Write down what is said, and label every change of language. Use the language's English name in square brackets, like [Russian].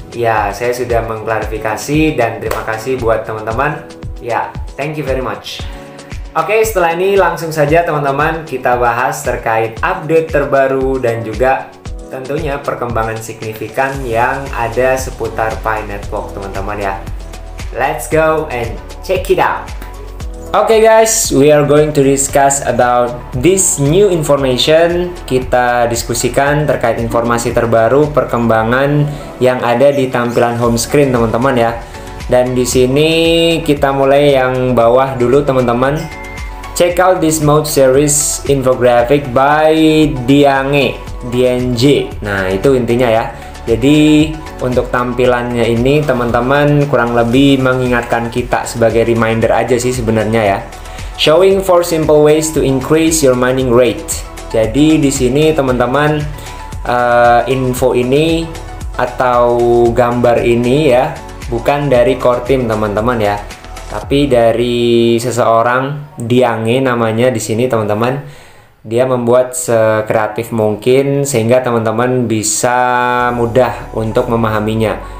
[Indonesian] Ya, saya sudah mengklarifikasi, dan terima kasih buat teman-teman ya. [English] Thank you very much. [Indonesian] Oke, setelah ini langsung saja teman-teman kita bahas terkait update terbaru dan juga tentunya perkembangan signifikan yang ada seputar Pi Network teman-teman ya. [English] Let's go and check it out. Oke guys, we are going to discuss about this new information. [Indonesian] Kita diskusikan terkait informasi terbaru, perkembangan yang ada di tampilan home screen teman-teman ya. Dan di sini kita mulai yang bawah dulu teman-teman. [English] Check out this mode series infographic by DNG. [Indonesian] Nah, itu intinya ya. Jadi untuk tampilannya ini teman-teman kurang lebih mengingatkan kita sebagai reminder aja sih sebenarnya ya. [English] Showing 4 simple ways to increase your mining rate. [Indonesian] Jadi di sini teman-teman, info ini atau gambar ini ya bukan dari core team teman-teman ya, tapi dari seseorang, Diange namanya di sini teman-teman. Dia membuat sekreatif mungkin sehingga teman-teman bisa mudah untuk memahaminya.